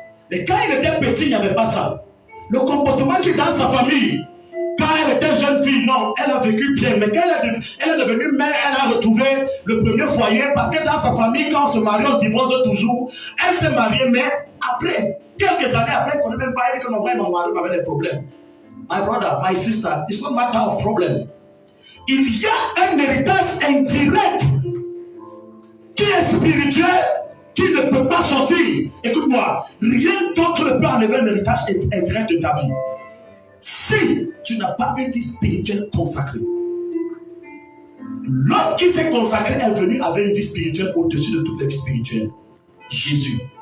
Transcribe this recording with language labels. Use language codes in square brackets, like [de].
[fr] Et quand il était petit, il n'y avait pas ça. Le comportement qui est dans sa famille, quand elle était jeune fille, non, elle a vécu bien. Mais quand elle est devenue mère, elle a retrouvé le premier foyer parce que dans sa famille, quand on se marie, on divorce toujours. Elle s'est mariée, mais après, quelques années après, on ne connaît même pas elle que mon mari avait des problèmes. [en] My brother, my sister, it's not matter of problem. [fr] Il y a un héritage indirect qui est spirituel, qui ne peut pas sortir. Écoute-moi, rien d'autre ne peut enlever un héritage indirect de ta vie. Si tu n'as pas une vie spirituelle consacrée, l'homme qui s'est consacré est venu avec une vie spirituelle au-dessus de toutes les vies spirituelles. Jésus.